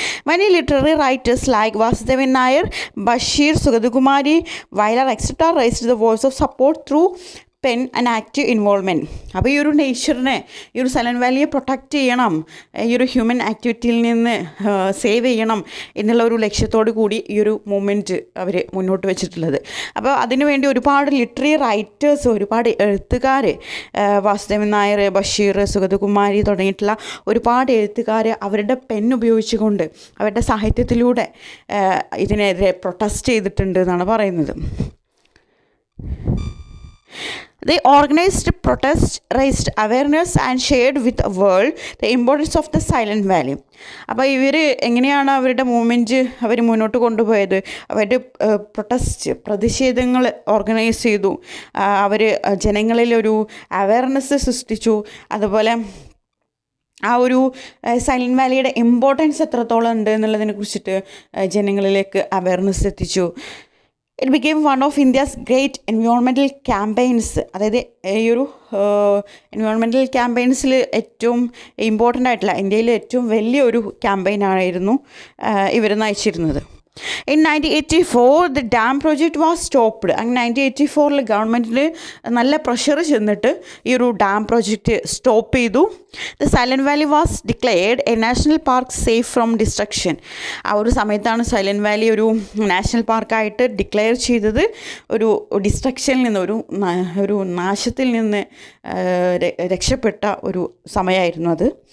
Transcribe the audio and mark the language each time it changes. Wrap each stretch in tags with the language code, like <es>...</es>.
<en>Many literary writers like Vasudevan Nair, Bashir, Sugadhukumari, Vailar, etc. raised the voice of support through pen and active involvement.</en> <ml>അപ്പോൾ ഈ ഒരു നേച്ചറിനെ, ഈ ഒരു silent വാലിയെ protect ചെയ്യണം, ഈ ഒരു ഹ്യൂമൻ ആക്ടിവിറ്റിയിൽ നിന്ന് സേവ് ചെയ്യണം എന്നുള്ള ഒരു ലക്ഷ്യത്തോടു കൂടി ഈ ഒരു മൂവ്മെൻറ്റ് അവർ മുന്നോട്ട് വെച്ചിട്ടുള്ളത്. അപ്പോൾ അതിനുവേണ്ടി ഒരുപാട് ലിറ്റററി റൈറ്റേഴ്സ്, ഒരുപാട് എഴുത്തുകാർ, വാസുദേവൻ നായർ, ബഷീർ, സുഗതകുമാരി തുടങ്ങിയിട്ടുള്ള ഒരുപാട് എഴുത്തുകാർ അവരുടെ പെൻ ഉപയോഗിച്ചുകൊണ്ട് അവരുടെ സാഹിത്യത്തിലൂടെ ഇതിനെതിരെ പ്രൊട്ടസ്റ്റ് ചെയ്തിട്ടുണ്ട് എന്നാണ് പറയുന്നത്.</ml> <en>They organized protests, raised awareness and shared with the world the importance of the Silent Valley.</en> <ml>അപ്പോൾ ഇവർ എങ്ങനെയാണ് അവരുടെ മൂവ്മെൻറ്റ് അവർ മുന്നോട്ട് കൊണ്ടുപോയത്? അവരുടെ പ്രതിഷേധങ്ങൾ ഓർഗനൈസ് ചെയ്തു, അവർ ജനങ്ങളിലൊരു അവയർനെസ് സൃഷ്ടിച്ചു. അതുപോലെ ആ ഒരു സൈലൻറ്റ് വാലിയുടെ ഇമ്പോർട്ടൻസ് എത്രത്തോളം ഉണ്ട് എന്നുള്ളതിനെ കുറിച്ചിട്ട് ജനങ്ങളിലേക്ക് അവയർനെസ് എത്തിച്ചു.</ml> <en>It became one of India's great environmental campaigns.</en> <ml>അതായത് ഈ ഒരു എൻവയോൺമെൻറ്റൽ ക്യാമ്പയിൻസിൽ ഏറ്റവും ഇമ്പോർട്ടൻ്റ് ആയിട്ടുള്ള, ഇന്ത്യയിലെ ഏറ്റവും വലിയൊരു ക്യാമ്പയിനായിരുന്നു ഇവർ നയിച്ചിരുന്നത്.</ml> <en>In 1984 the dam project was stopped.</en> <ml>അങ്ങനെ 1984 ഗവൺമെൻറ്റിൽ നല്ല പ്രഷർ ചെന്നിട്ട് ഈ ഒരു ഡാം പ്രോജക്റ്റ് സ്റ്റോപ്പ് ചെയ്തു.</ml> <en>The Silent Valley was declared a national park safe from destruction.</en> <ml>ആ ഒരു സമയത്താണ് സൈലൻറ്റ് വാലി ഒരു നാഷണൽ പാർക്കായിട്ട് ഡിക്ലെയർ ചെയ്തത്. ഒരു ഡിസ്ട്രക്ഷനിൽ നിന്ന്, ഒരു നാശത്തിൽ നിന്ന് രക്ഷപ്പെട്ട ഒരു സമയമായിരുന്നു അത്.</ml>